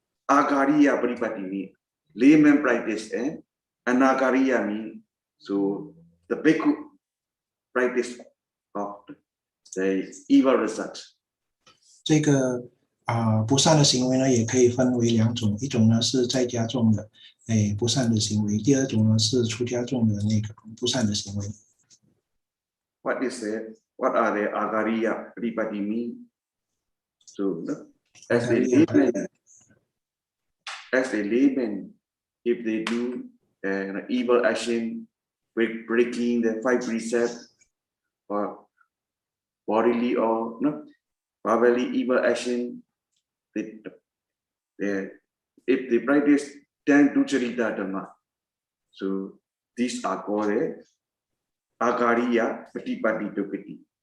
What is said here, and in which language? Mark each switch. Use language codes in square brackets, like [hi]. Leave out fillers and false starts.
[en] Agariya Patipati means layman practice, and Anagariya means so the bhikkhu practice of the evil result. [zh] 这个不善的行为呢，也可以分为两种，一种呢是在家众的不善的行为，第二种呢是出家众的那个不善的行为。 [en] What is it? What are the Agariya Patipati mean? So as a layman, if they do an evil action, breaking the 5 precepts, or bodily or verbally evil action, if they practice 10 Ducharita Dhamma, so these are called Agariya Patipati Dokati.